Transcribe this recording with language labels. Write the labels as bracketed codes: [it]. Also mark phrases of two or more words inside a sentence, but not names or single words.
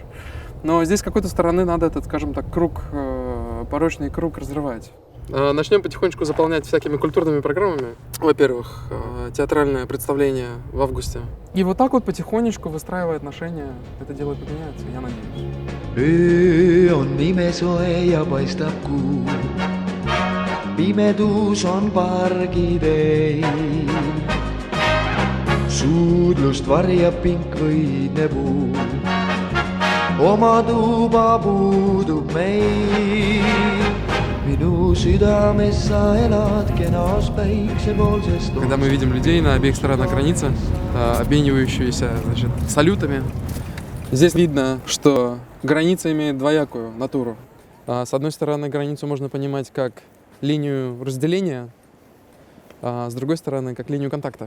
[ru] Но здесь с какой-то стороны надо этот, скажем так, порочный круг разрывать. Начнем потихонечку заполнять всякими культурными программами. Во-первых, театральное представление в августе. И вот так вот потихонечку, выстраивая отношения, это дело поменяется, я надеюсь. [et] Öö on pimesoe ja paistab kuu. Pimedus on pargitee. Suudlust varjab pink võidne puu. Oma tuba puudub meil. Minu südames sa elad kenas päiksepoolses toas. [ru] Когда мы видим людей на обеих сторонах границы, обменивающиеся, салютами, здесь видно, что граница имеет двоякую натуру. С одной стороны, границу можно понимать как линию разделения, а с другой стороны, как линию контакта.